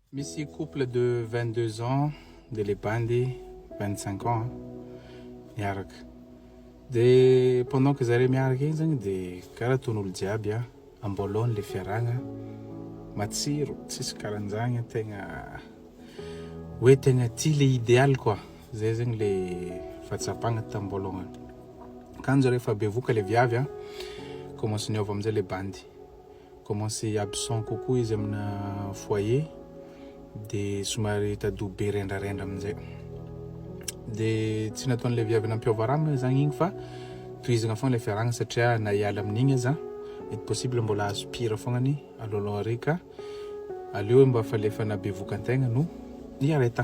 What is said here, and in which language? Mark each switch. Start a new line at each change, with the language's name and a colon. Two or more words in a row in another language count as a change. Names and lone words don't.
Malagasy: Misy
French: couple de 22 ans,
Malagasy: de les bandy 25 ans miaraka. De
French: pendant que
Malagasy: zare miaraka igny zagny de karaha ton'olo jiaby ambolony le fiaragna matsiro tsisy karanjagny tegna hoe tegna ty
French: le idéal quoi.
Malagasy: Zay zagny le fahatsapagna tambolongany. Kanjo rehefa bevoka le viavy commence niova amizay le bandy.
French: Commence absent
Malagasy: kokoa izy amina foyer de somary tadobe rendrarendra amizay. De tsy nataon'le viavy nampiova raha zagny igny fa tohizagna fogna le fiaragna satria na hiala amin'igny aza mety possible mbola azo pire fognany alôloha reka aleo mba fa lefa nabevoka antegna no hiaretagna.